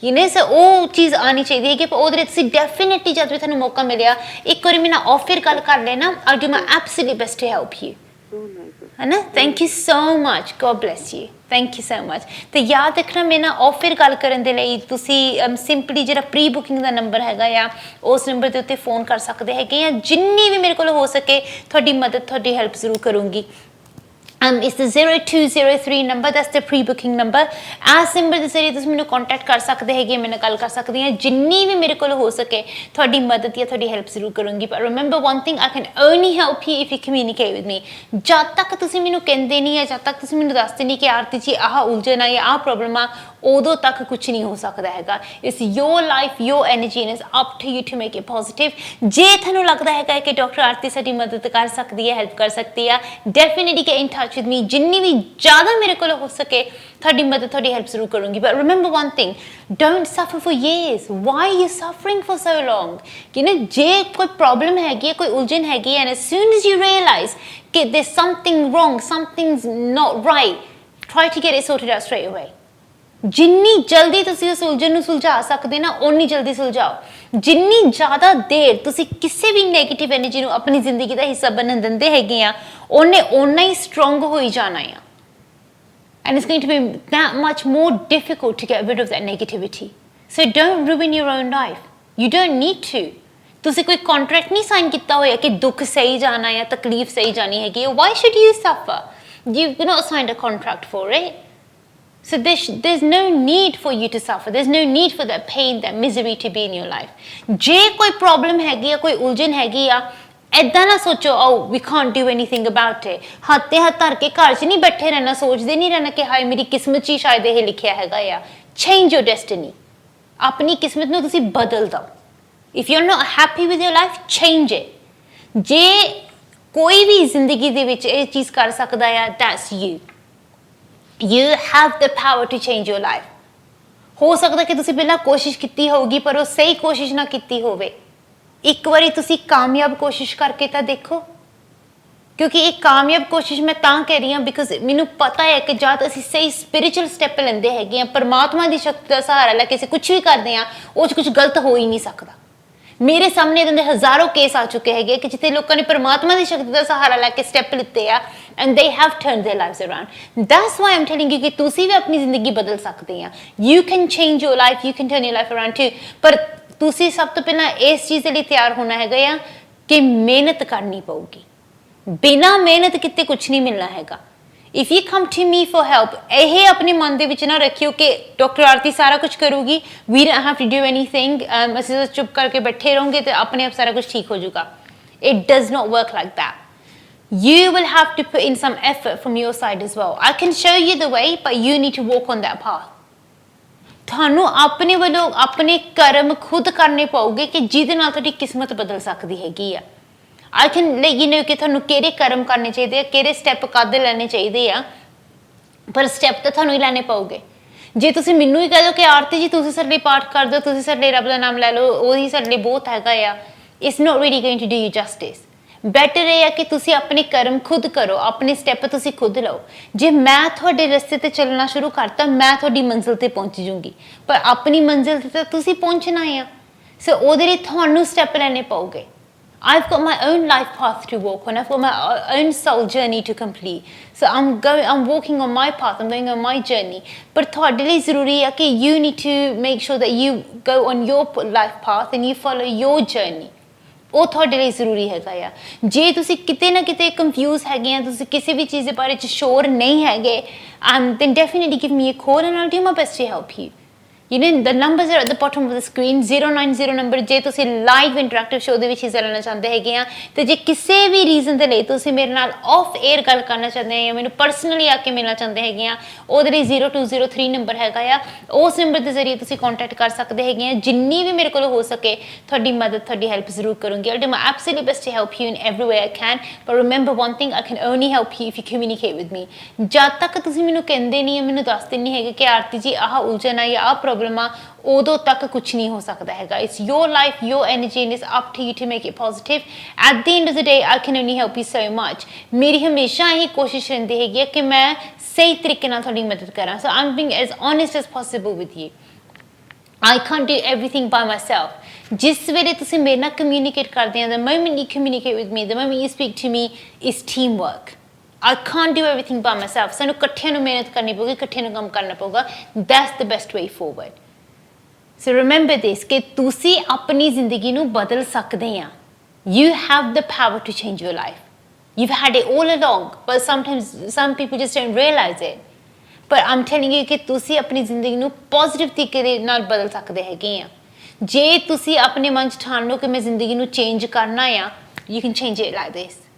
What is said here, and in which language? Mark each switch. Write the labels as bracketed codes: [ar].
[pa] ਸੋ ਉਹ ਚੀਜ਼ ਆਉਣੀ ਚਾਹੀਦੀ ਹੈ ਕਿ ਉਹਦੇ ਲਈ ਤੁਸੀਂ ਡੈਫੀਨਿਟਲੀ ਜਦ ਵੀ ਤੁਹਾਨੂੰ ਮੌਕਾ ਮਿਲਿਆ ਇੱਕ ਵਾਰੀ ਮੇਰੇ ਨਾਲ ਆਫਰ ਗੱਲ ਕਰ ਲੈਣਾ, [en] I do my absolute best to help you, [pa] ਹੈ ਨਾ। [en] thank you so much, [pa] God bless you, thank you so much. ਤੇ ਯਾਦ ਰੱਖਣਾ ਮੇਰੇ ਨਾਲ ਆਫਰ ਗੱਲ ਕਰਨ ਦੇ ਲਈ ਤੁਸੀਂ ਸਿੰਪਲੀ ਜਿਹੜਾ ਪ੍ਰੀ ਬੁਕਿੰਗ ਦਾ ਨੰਬਰ ਹੈਗਾ ਆ, ਉਸ ਨੰਬਰ ਦੇ ਉੱਤੇ ਫੋਨ ਕਰ ਸਕਦੇ ਹੈਗੇ ਆ। ਜਿੰਨੀ ਵੀ ਮੇਰੇ ਕੋਲ ਹੋ ਸਕੇ ਤੁਹਾਡੀ ਮਦਦ, ਤੁਹਾਡੀ ਹੈਲਪ ਜ਼ਰੂਰ ਕਰੂੰਗੀ। [en] It's the 0203 number, that's the pre-booking number. [pa] ਇਸ ਨੰਬਰ ਦੇ ਜ਼ਰੀਏ ਤੁਸੀਂ ਮੈਨੂੰ ਕੰਟੈਕਟ ਕਰ ਸਕਦੇ ਹੈਗੇ, ਮੇਰੇ ਨਾਲ ਗੱਲ ਕਰ ਸਕਦੇ ਆ। ਜਿੰਨੀ ਵੀ ਮੇਰੇ ਕੋਲ ਹੋ ਸਕੇ ਤੁਹਾਡੀ ਮਦਦ ਜਾਂ ਤੁਹਾਡੀ ਹੈਲਪ ਜ਼ਰੂਰ ਕਰੂੰਗੀ। [en] ਪਰ remember one thing, I can only help you if you communicate with me. [pa] ਜਦ ਤੱਕ ਤੁਸੀਂ ਮੈਨੂੰ ਕਹਿੰਦੇ ਨਹੀਂ ਹੈ, ਜਦ ਤੱਕ ਤੁਸੀਂ ਮੈਨੂੰ ਦੱਸਦੇ ਨਹੀਂ ਕਿ ਆਰਤੀ ਜੀ ਆਹ ਉਲਝਣ ਆ ਜਾਂ ਆਹ ਪ੍ਰੋਬਲਮ ਆ, ਉਦੋਂ ਤੱਕ ਕੁਛ ਨਹੀਂ ਹੋ ਸਕਦਾ ਹੈਗਾ। [en] It's your life, your energy, and it's up to you to make it positive. [pa] ਜੇ ਤੁਹਾਨੂੰ ਲੱਗਦਾ ਹੈਗਾ ਕਿ ਡਾਕਟਰ ਆਰਤੀ ਸਾਡੀ ਮਦਦ ਕਰ ਸਕਦੀ ਹੈ, ਹੈਲਪ ਕਰ ਸਕਦੀ ਆ, [en] Definitely get in touch with me. [pa] ਜਿੰਨੀ ਵੀ ਜ਼ਿਆਦਾ ਮੇਰੇ ਕੋਲ ਹੋ ਸਕੇ ਤੁਹਾਡੀ ਮਦਦ, ਤੁਹਾਡੀ ਹੈਲਪ ਜ਼ਰੂਰ ਕਰੂੰਗੀ। [en] But remember one thing, don't suffer for years. Why are you suffering for so long? [pa] ਜੇ ਕੋਈ ਪ੍ਰੋਬਲਮ ਹੈਗੀ ਹੈ, [en] ਕੋਈ ਉਲਝਣ ਹੈਗੀ ਹੈ, and as soon as you realize ਕਿ there's something wrong, something's not right, try to get it sorted out straight away. [pa] ਜਿੰਨੀ ਜਲਦੀ ਤੁਸੀਂ ਉਸ ਉਲਝਣ ਨੂੰ ਸੁਲਝਾ ਸਕਦੇ ਨਾ, ਓਨੀ ਜਲਦੀ ਸੁਲਝਾਓ। ਜਿੰਨੀ ਜ਼ਿਆਦਾ ਦੇਰ ਤੁਸੀਂ ਕਿਸੇ ਵੀ ਨੈਗੇਟਿਵ ਐਨਰਜੀ ਨੂੰ ਆਪਣੀ ਜ਼ਿੰਦਗੀ ਦਾ ਹਿੱਸਾ ਬਣਨ ਦਿੰਦੇ ਹੈਗੇ ਆ, ਉਹਨੇ ਓਨਾ ਹੀ ਸਟਰੋਂਗ ਹੋਈ ਜਾਣਾ ਆ। [en] And it's going to be that much more difficult to get rid of that negativity. So don't ruin your own life. You don't need to. [pa] ਤੁਸੀਂ ਕੋਈ ਕੰਟਰੈਕਟ ਨਹੀਂ ਸਾਈਨ ਕੀਤਾ ਹੋਇਆ ਕਿ ਦੁੱਖ ਸਹੀ ਜਾਣਾ ਜਾਂ ਤਕਲੀਫ ਸਹੀ ਜਾਣੀ ਹੈਗੀ। [en] Why should you suffer? You've not signed a contract for it. So there's no need for you to suffer. There's no need for that pain, that misery to be in your life. [pa] ਜੇ ਕੋਈ problem ਹੈਗੀ ਆ, ਕੋਈ ਉਲਝਣ ਹੈਗੀ ਆ, ਏਦਾਂ ਨਾ ਸੋਚੋ [en] oh we can't do anything about it. [pa] ਹੱਥ ਤੇ ਹੱਥ ਧਰ ਕੇ ਘਰ 'ਚ ਨਹੀਂ ਬੈਠੇ ਰਹਿਣਾ, ਸੋਚਦੇ ਨਹੀਂ ਰਹਿਣਾ ਕਿ ਹਾਏ ਮੇਰੀ ਕਿਸਮਤ 'ਚ ਹੀ ਸ਼ਾਇਦ ਇਹ ਲਿਖਿਆ ਹੈਗਾ ਆ। [en] Change your destiny. [pa] ਆਪਣੀ ਕਿਸਮਤ ਨੂੰ ਤੁਸੀਂ ਬਦਲ ਦਿਓ। [en] If you're not happy with your life, change it. [pa] ਜੇ ਕੋਈ ਵੀ ਜ਼ਿੰਦਗੀ ਦੇ ਵਿੱਚ ਇਹ ਚੀਜ਼ ਕਰ ਸਕਦਾ ਆ, [en] that's you. You have the power to change your life. [pa] ਹੋ ਸਕਦਾ ਕਿ ਤੁਸੀਂ ਪਹਿਲਾਂ ਕੋਸ਼ਿਸ਼ ਕੀਤੀ ਹੋਊਗੀ, ਪਰ ਉਹ ਸਹੀ ਕੋਸ਼ਿਸ਼ ਨਾ ਕੀਤੀ ਹੋਵੇ। ਇੱਕ ਵਾਰੀ ਤੁਸੀਂ ਕਾਮਯਾਬ ਕੋਸ਼ਿਸ਼ ਕਰਕੇ ਤਾਂ ਦੇਖੋ, ਕਿਉਂਕਿ ਇਹ ਕਾਮਯਾਬ ਕੋਸ਼ਿਸ਼ ਮੈਂ ਤਾਂ ਕਹਿ ਰਹੀ ਹਾਂ ਬਿਕਾਜ਼ ਮੈਨੂੰ ਪਤਾ ਹੈ ਕਿ ਜਦ ਅਸੀਂ ਸਹੀ ਸਪਿਰਿਚੁਅਲ ਸਟੈਪ ਲੈਂਦੇ ਹੈਗੇ ਆ, ਪਰਮਾਤਮਾ ਦੀ ਸ਼ਕਤੀ ਦਾ ਸਹਾਰਾ ਲੈ ਕੇ ਅਸੀਂ ਕੁਝ ਵੀ ਕਰਦੇ ਆ, ਉਹ 'ਚ ਕੁਝ ਗਲਤ ਹੋ ਹੀ ਨਹੀਂ ਸਕਦਾ। ਮੇਰੇ ਸਾਹਮਣੇ ਇਹਦੇ ਹਜ਼ਾਰੋਂ ਕੇਸ ਆ ਚੁੱਕੇ ਹੈਗੇ ਕਿ ਜਿੱਥੇ ਲੋਕਾਂ ਨੇ ਪਰਮਾਤਮਾ ਦੀ ਸ਼ਕਤੀ ਦਾ ਸਹਾਰਾ ਲੈ ਕੇ ਸਟੈਪ ਲਿੱਤੇ ਆ [en] and they have turned their lives around. That's why I'm telling you [pa] ਕਿ ਤੁਸੀਂ ਵੀ ਆਪਣੀ ਜ਼ਿੰਦਗੀ ਬਦਲ ਸਕਦੇ ਆ। [en] You can change your life, you can turn your life around too. [pa] ਪਰ ਤੁਸੀਂ ਸਭ ਤੋਂ ਪਹਿਲਾਂ ਇਸ ਚੀਜ਼ ਦੇ ਲਈ ਤਿਆਰ ਹੋਣਾ ਹੈਗਾ ਆ ਕਿ ਮਿਹਨਤ ਕਰਨੀ ਪਊਗੀ। ਬਿਨਾਂ ਮਿਹਨਤ ਕਿਤੇ ਕੁਝ ਨਹੀਂ ਮਿਲਣਾ ਹੈਗਾ। [en] If you come to me for help, [pa] ਇਹ ਆਪਣੇ ਮਨ ਦੇ ਵਿੱਚ ਨਾ ਰੱਖਿਓ ਕਿ ਡਾਕਟਰ ਆਰਤੀ ਸਾਰਾ ਕੁਝ ਕਰੂਗੀ, [en] we don't have to do anything, [pa] ਅਸੀਂ ਤਾਂ ਚੁੱਪ ਕਰਕੇ ਬੈਠੇ ਰਹੋਗੇ ਤੇ ਆਪਣੇ ਆਪ ਸਾਰਾ ਕੁਝ ਠੀਕ ਹੋ ਜਾਊਗਾ। [en] It does not work like that. You will have to put in some effort from your side as well. I can show you the way, but you need to walk on that path. [pa] ਤੁਹਾਨੂੰ ਆਪਣੇ ਵੱਲੋਂ ਆਪਣੇ ਕਰਮ ਖੁਦ ਕਰਨੇ ਪਊਗੇ ਕਿ ਜਿਹਦੇ ਨਾਲ ਤੁਹਾਡੀ ਕਿਸਮਤ ਬਦਲ ਸਕਦੀ ਹੈਗੀ ਆ। [en] I can let you know [pa] ਕਿ ਤੁਹਾਨੂੰ ਕਿਹੜੇ ਕਰਮ ਕਰਨੇ ਚਾਹੀਦੇ ਆ, ਕਿਹੜੇ ਸਟੈਪ ਕਦ ਲੈਣੇ ਚਾਹੀਦੇ ਆ, ਪਰ ਸਟੈਪ ਤਾਂ ਤੁਹਾਨੂੰ ਹੀ ਲੈਣੇ ਪਊਗੇ। ਜੇ ਤੁਸੀਂ ਮੈਨੂੰ ਹੀ ਕਹਿ ਦਿਓ ਕਿ ਆਰਤੀ ਜੀ ਤੁਸੀਂ ਸਾਡੇ ਲਈ ਪਾਠ ਕਰ ਦਿਓ, ਤੁਸੀਂ ਸਾਡੇ ਲਈ ਰੱਬ ਦਾ ਨਾਮ ਲੈ ਲਓ, ਉਹੀ ਸਾਡੇ ਲਈ ਬਹੁਤ ਹੈਗਾ ਆ, [en] It's not really going to do you justice. [pa] Better ਇਹ ਆ ਕਿ ਤੁਸੀਂ ਆਪਣੇ ਕਰਮ ਖੁਦ ਕਰੋ, ਆਪਣੇ ਸਟੈਪ ਤੁਸੀਂ ਖੁਦ ਲਓ। ਜੇ ਮੈਂ ਤੁਹਾਡੇ ਰਸਤੇ ਤੇ ਚੱਲਣਾ ਸ਼ੁਰੂ ਕਰਤਾ, ਮੈਂ ਤੁਹਾਡੀ ਮੰਜ਼ਿਲ ਤੇ ਪਹੁੰਚ ਜੂੰਗੀ, ਪਰ ਆਪਣੀ ਮੰਜ਼ਿਲ ਤੇ ਤਾਂ ਤੁਸੀਂ ਪਹੁੰਚਣਾ ਆ। ਸੋ ਉਹਦੇ ਲਈ ਤੁਹਾਨੂੰ ਸਟੈਪ ਲੈਣੇ ਪਊਗੇ। [en] I've got my own life path to walk on. I've got my own soul journey to complete. So I'm walking on my path. I'm going on my journey. But [pa] ਤੁਹਾਡੇ ਲਈ ਜ਼ਰੂਰੀ ਹੈ ਕਿ [en] you need to make sure that you go on your life path and you follow your journey. [pa] ਉਹ ਤੁਹਾਡੇ ਲਈ ਜ਼ਰੂਰੀ ਹੈਗਾ ਆ। ਜੇ ਤੁਸੀਂ ਕਿਤੇ ਨਾ ਕਿਤੇ ਕਨਫਿਊਜ਼ ਹੈਗੇ ਆ, ਤੁਸੀਂ ਕਿਸੇ ਵੀ ਚੀਜ਼ ਦੇ ਬਾਰੇ 'ਚ ਸ਼ੋਰ ਨਹੀਂ ਹੈਗੇ, [en] then definitely give me a call and I'll do my best to help you. You know, the numbers are at the bottom of the screen, [pa] 090 number ਜੇ ਤੁਸੀਂ ਲਾਈਵ ਇੰਟਰੈਕਟਿਵ ਸ਼ੋਅ ਦੇ ਵਿੱਚ ਹਿੱਸਾ ਲੈਣਾ ਚਾਹੁੰਦੇ ਹੈਗੇ ਆ, ਤੇ ਜੇ ਕਿਸੇ ਵੀ ਰੀਜ਼ਨ ਦੇ ਲਈ ਤੁਸੀਂ ਮੇਰੇ ਨਾਲ ਆਫ 에ਅਰ ਗੱਲ ਕਰਨਾ ਚਾਹੁੰਦੇ ਆ ਜਾਂ ਮੈਨੂੰ ਪਰਸਨਲੀ ਆ ਕੇ ਮਿਲਣਾ ਚਾਹੁੰਦੇ ਹੈਗੇ ਆ, ਉਹਦੇ ਲਈ 0203 ਨੰਬਰ ਹੈਗਾ ਆ। ਉਸ ਨੰਬਰ ਦੇ ਜ਼ਰੀਏ ਤੁਸੀਂ ਕੰਟੈਕਟ ਕਰ ਸਕਦੇ ਹੈਗੇ ਆ। ਜਿੰਨੀ ਵੀ ਮੇਰੇ ਕੋਲ ਹੋ ਸਕੇ ਤੁਹਾਡੀ ਮਦਦ, ਤੁਹਾਡੀ ਹੈਲਪ ਜ਼ਰੂਰ ਕਰੂੰਗੀ। [en] I'll do my absolute best to help you in every way I can, but remember one thing, I can only help you if you communicate with me. [pa] ਜਦ ਤੱਕ ਤੁਸੀਂ ਮੈਨੂੰ ਕਹਿੰਦੇ ਨਹੀਂ, ਮੈਨੂੰ ਦੱਸਦੇ ਨਹੀਂ ਹੈਗੇ ਕਿ ਆਰਤੀ ਜੀ ਆਹ ਉਲਝਣ ਆ ਜਾਂ ਆਹ ਪ੍ਰੋਬਲਮ ਆ, ਉਦੋਂ ਤੱਕ ਕੁਛ ਨਹੀਂ ਹੋ ਸਕਦਾ ਹੈਗਾ। [en] It's your life, your energy, and it's up to you to make it positive. At the end of the day, I can only help you so much. [pa] ਮੇਰੀ ਹਮੇਸ਼ਾ ਇਹ ਕੋਸ਼ਿਸ਼ ਰਹਿੰਦੀ ਹੈਗੀ ਹੈ ਕਿ ਮੈਂ ਸਹੀ ਤਰੀਕੇ ਨਾਲ ਤੁਹਾਡੀ ਮਦਦ ਕਰਾਂ। [en] So I'm being as honest as possible with you. I can't do everything by myself. [pa] ਜਿਸ ਵੇਲੇ ਤੁਸੀਂ ਮੇਰੇ ਨਾਲ ਕਮਿਊਨੀਕੇਟ ਕਰਦੇ ਹੋ, [en] the moment you communicate with me, the moment you speak to me, is teamwork. I can't do everything by myself. [pa] ਸਾਨੂੰ ਇਕੱਠਿਆਂ ਨੂੰ ਮਿਹਨਤ ਕਰਨੀ ਪਊਗੀ, ਇਕੱਠਿਆਂ ਨੂੰ ਕੰਮ ਕਰਨਾ ਪਊਗਾ। [en] That's the best way forward. So remember this, [pa] ਕਿ ਤੁਸੀਂ ਆਪਣੀ ਜ਼ਿੰਦਗੀ ਨੂੰ ਬਦਲ ਸਕਦੇ ਆ। [en] You have the power to change your life. You've had it all along, but sometimes some people just don't realize it. But I'm telling you [pa] ਕਿ ਤੁਸੀਂ ਆਪਣੀ ਜ਼ਿੰਦਗੀ ਨੂੰ ਪੋਜ਼ਿਟਿਵ ਤਰੀਕੇ ਦੇ ਨਾਲ ਬਦਲ ਸਕਦੇ ਹੈਗੇ ਆ। ਜੇ ਤੁਸੀਂ ਆਪਣੇ ਮਨ 'ਚ ਠਾਣ ਲਓ ਕਿ ਮੈਂ ਜ਼ਿੰਦਗੀ ਨੂੰ ਚੇਂਜ ਕਰਨਾ ਆ, [en] you can change it like this.